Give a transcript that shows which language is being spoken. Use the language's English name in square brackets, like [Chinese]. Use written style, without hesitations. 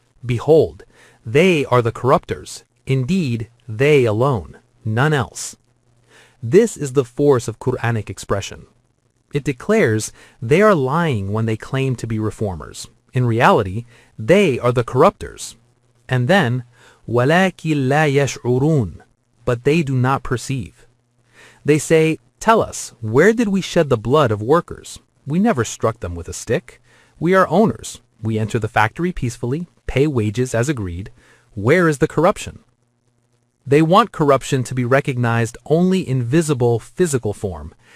[English] Behold, they are the corruptors. Indeed, they alone, none else. This is the force of Quranic expression. It declares they are lying when they claim to be reformers. In reality, they are the corruptors. And then, [Arabic] وَلَكِنْ لَا يَشْعُرُونَ. [English] But they do not perceive. They say, tell us, where did we shed the blood of workers? We never struck them with a stick. We are owners. We enter the factory peacefully, pay wages as agreed. Where is the corruption? They want corruption to be recognized only in visible physical form.